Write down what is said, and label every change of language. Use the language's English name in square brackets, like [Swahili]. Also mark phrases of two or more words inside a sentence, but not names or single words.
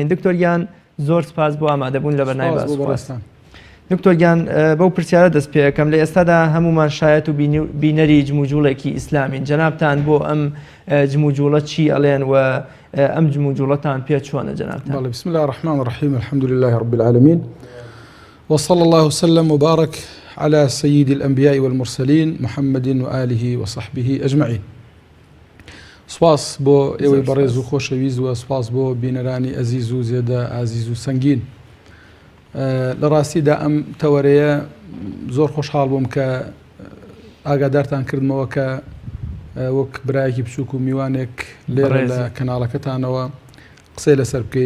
[Central Kurdish] دکتۆریان زۆر سپاس بۆ ئامادەبوون لە بەرنامەی باس و خواستان. دکتۆریان بەو پرسیارە دەست پێ یەکەم لە ئێستادا هەمومان شایەت و بینەری جموجوڵێکی ئیسلامین. جەنابتان بۆ ئەم جموجوڵە چی ئەڵێن و ئەم جموجوڵەتان پێ چۆنە جەنابتان؟ [Arabic] بسم الله الرحمن الرحيم الحمد لله رب العالمين وصلى الله وسلم وبارك على سيد الأنبياء والمرسلين محمد وآله وصحبه أجمعين. [Central Kurdish] سواس بۆ ئێوەی بەڕێز و خۆشەویست و سواس بۆ بینەرانی ئەزیز و زێدە ئازیز و سەنگین. لە ڕاستیدا ئەم تەوەرەیە زۆر خۆشحاڵ بووم کە ئاگادارتان کردمەوە کە وەک برایەکی بچووک و میوانێک لێرە لە کەناڵەکەتانەوە قسەی لەسەر بکەین.